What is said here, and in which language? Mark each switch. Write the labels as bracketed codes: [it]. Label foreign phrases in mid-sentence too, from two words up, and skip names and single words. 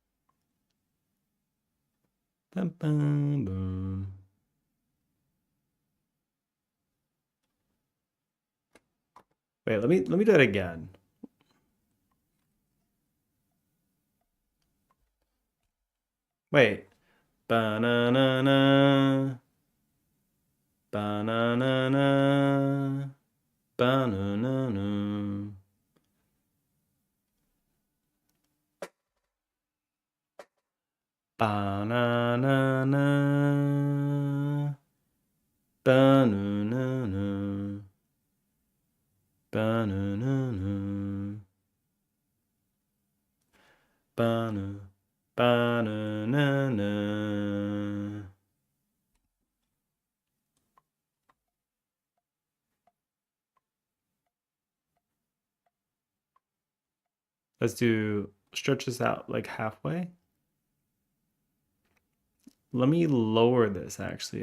[en] Bum, bum, bum. Wait, let me do that again. Wait. Ba-na-na-na. Ba-na-na-na. Ba-na-na-na. Ba-na-na-na. Ba-na-na-na. Ba-na-na-na. Ba-na. Ba-na-na-na. Let's do stretch this out like halfway. Let me lower this actually.